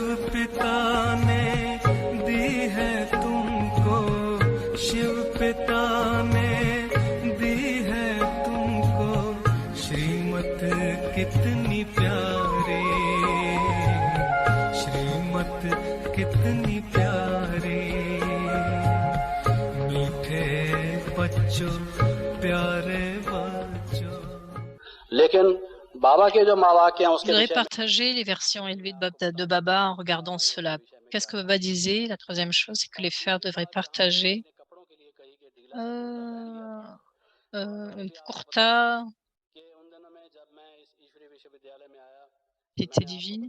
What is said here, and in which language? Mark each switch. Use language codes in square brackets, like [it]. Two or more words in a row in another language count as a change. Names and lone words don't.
[hi] पिता ने दी है तुमको, शिव पिता ने दी है तुमको, श्रीमत कितनी प्यारी, श्रीमत कितनी प्यारी, मीठे बच्चों प्यारे बच्चों। लेकिन बाबा के जो मावाक्य हैं [fr] Je [hi] उसके [fr] voudrais [hi] विषय में [fr] partager les versions élevées de Baba en regardant cela. Qu'est-ce que Baba disait? La troisième chose, c'est que les frères devraient partager euh, un kurta, était divine.